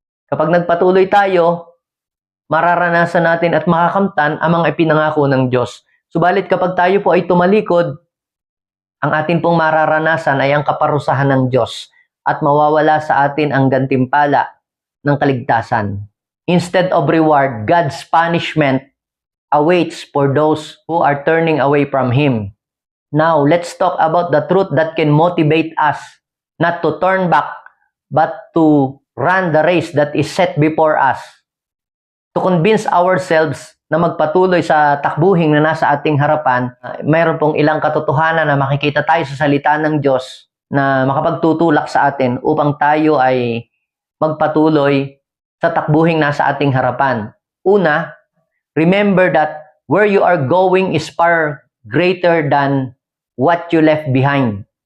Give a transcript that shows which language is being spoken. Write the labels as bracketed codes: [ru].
[tl] Kapag nagpatuloy tayo, mararanasan natin at makakamtan ang mga ipinangako ng Diyos. Subalit kapag tayo po ay tumalikod, ang atin pong mararanasan ay ang kaparusahan ng Diyos at mawawala sa atin ang gantimpala ng kaligtasan. [en] Instead of reward, God's punishment awaits for those who are turning away from Him. Now, let's talk about the truth that can motivate us not to turn back, but to run the race that is set before us. To convince ourselves [tl] na magpatuloy sa takbuhin na nasa ating harapan, mayroon pong ilang katotohanan na makikita tayo sa salita ng Diyos na makapagtutulak sa atin upang tayo ay magpatuloy sa takbuhin nasa ating harapan. Una, [en] remember that where you are going is far greater than what you left behind.